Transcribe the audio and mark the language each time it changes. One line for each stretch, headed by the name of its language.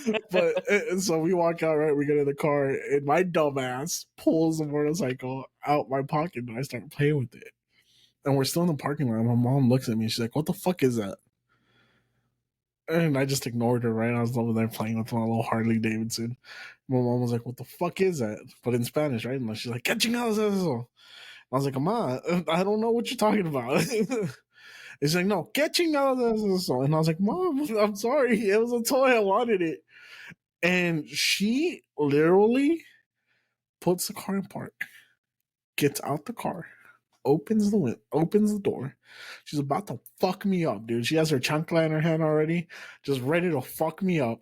English: But so we walk out, right? We get in the car, and my dumb ass pulls the motorcycle out my pocket, and I start playing with it. And we're still in the parking lot. My mom looks at me. She's like, "What the fuck is that?" And I just ignored her, right? I was over there playing with my little Harley Davidson. My mom was like, "What the fuck is that?" But in Spanish, right? And she's like,
Spanish: "¿Qué chingados es eso?"
English: I was like, "Ma, I don't know what you're talking about." It's like,
Spanish: "No, ¿qué chingados es eso?"
English: And I was like, "Mom, I'm sorry. It was a toy. I wanted it." And she literally puts the car in park, gets out the car, opens the door. She's about to fuck me up, dude. She has her chancla in her hand already, just ready to fuck me up.